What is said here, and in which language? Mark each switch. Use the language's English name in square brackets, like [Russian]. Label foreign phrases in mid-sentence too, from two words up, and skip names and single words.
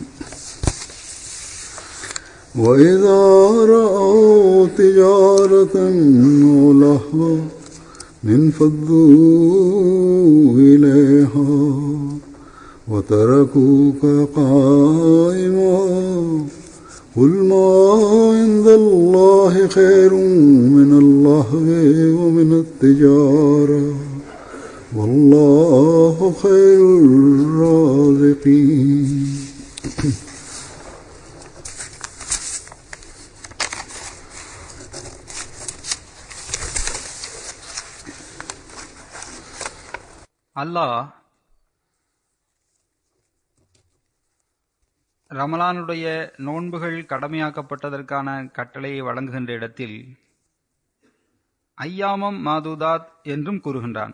[Arabic] وإذا رأوا تجارة أو لهوا انفضوا إليها وتركوك قائما قل ما عند الله خير من اللهو ومن التجارة والله خير الرازقين. [Tamil] அல்லாஹ் ரமலானுடைய நோன்புகள் கடமையாக்கப்பட்டதற்கான கட்டளையை வழங்குகின்ற இடத்தில் [Arabic] أياما معدودات [Tamil] என்றும் கூறுகின்றான்.